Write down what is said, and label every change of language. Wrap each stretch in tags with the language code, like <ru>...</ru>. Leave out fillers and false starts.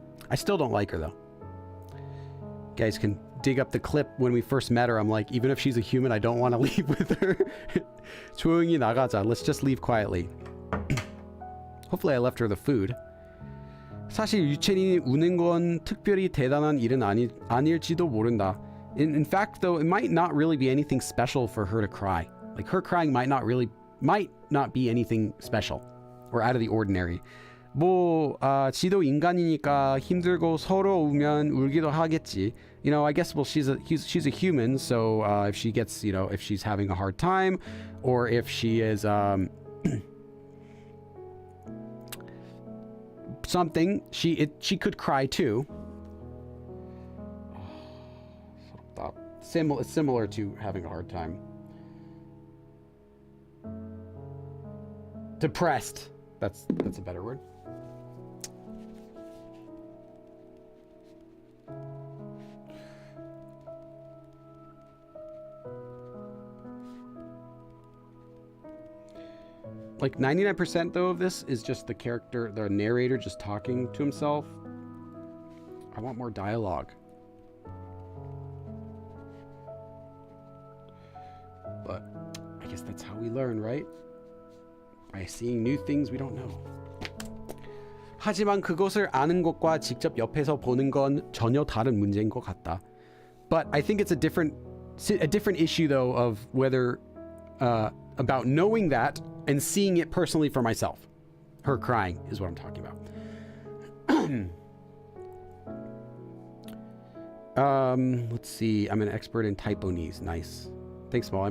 <en>I still don't like her though. You guys can dig up the clip when we first met her. I'm like, even if she's a human, I don't want to leave with her.</en> <ko>조용히 나가자.</ko> <en>Let's just leave quietly. Hopefully I left her the food.</en> <ko>사실 유채린이 우는 건 특별히 대단한 일은 아닐지도 모른다.</ko> <en>In fact, though, it might not really be anything special for her to cry. Like, her crying might not be anything special or out of the ordinary.</en> <ko>뭐 지도 인간이니까 힘들고 서로 울면 울기도 하겠지.</ko> <en>You know, I guess, well, she's a human, so if she gets, you know, if she's having a hard time, or if she is something, she could cry too. Similar to having a hard time. Depressed. That's a better word. Like 99% though of this is just the character, the narrator just talking to himself. I want more dialogue. But I guess that's how we learn, right? By seeing new things we don't know.</en> <ko>하지만 그것을 아는 것과 직접 옆에서 보는 건 전혀 다른 문제인 것 같다.</ko> <en>But I think it's a different issue though of whether about knowing that and seeing it personally for myself. Her crying is what I'm talking about. Let's see. I'm an expert in typonese. Nice. Thanks, Molly.</en>